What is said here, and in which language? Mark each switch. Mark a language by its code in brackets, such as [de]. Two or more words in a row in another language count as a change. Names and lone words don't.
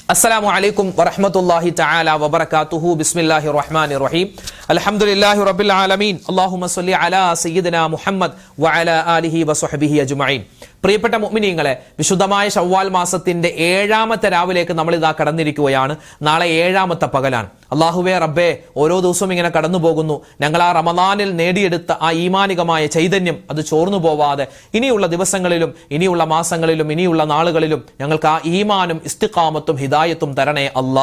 [ar] السلام عليكم ورحمة الله تعالى وبركاته. بسم الله الرحمن الرحيم. الحمد لله رب العالمين. اللهم صل على سيدنا محمد وعلى آله وصحبه أجمعين. [ml] പ്രിയപ്പെട്ട മുഅ്മിനീങ്ങളെ, വിശുദ്ധമായ ശവ്വാൽ മാസത്തിന്റെ 7ാമത്തെ രാവിലേക്ക് നമ്മൾ ഇതാ കടന്നിരിക്കുകയാണ്. നാളെ 7ാമത്തെ പകലാണ്. അല്ലാഹുവേ റബ്ബേ, ഓരോ ദിവസവും ഇങ്ങനെ കടന്നു പോകുന്നു. ഞങ്ങൾ ആ റമദാനിൽ നേടിയെടുത്ത ആ ഈമാനികമായ ചൈതന്യം അത് ചോർന്നു പോവാതെ ഇനിയുള്ള ദിവസങ്ങളിലും ഇനിയുള്ള മാസങ്ങളിലും ഇനിയുള്ള നാളുകളിലും ഞങ്ങൾക്ക് ആ ഈമാനും ഇസ്തിഖാമത്തും ഹിദായത്തും തരണേ അല്ലാ.